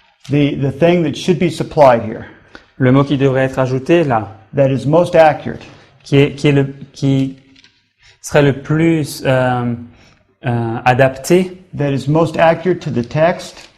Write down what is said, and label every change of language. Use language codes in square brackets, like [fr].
[en] the thing that should be supplied here, [fr] le mot qui devrait être ajouté là, [en] that is most accurate, [fr] qui serait le plus adapté, [en] that is most accurate to the text,